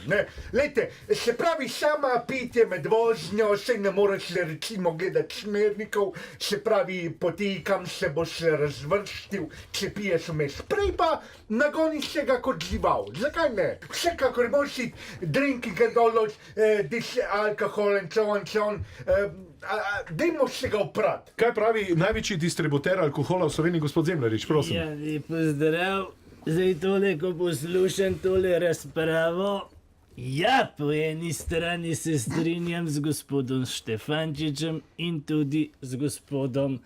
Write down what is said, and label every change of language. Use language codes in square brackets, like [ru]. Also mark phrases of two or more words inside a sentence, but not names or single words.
[sl] Ne? Lejte, se pravi, sama pitje med vožnjo, se ne moreš recimo gledati smernikov, se pravi, poti, kam se boš razvrstil, če piješ vmes. Prej pa nagoniš se ga kot žival. Zakaj ne? Vsekakor moraš iti [en] drinking and all those, this alcohol and so on. [sl] Dajmo se ga oprati. Kaj pravi največji distributer alkohola v Sloveniji, gospod Zemljarič, prosim? Ja, lep pozdrav. Zdaj tole, ko poslušam tole razpravo, ja, po eni strani se strinjam z gospodom Štefančičem in tudi z gospodom.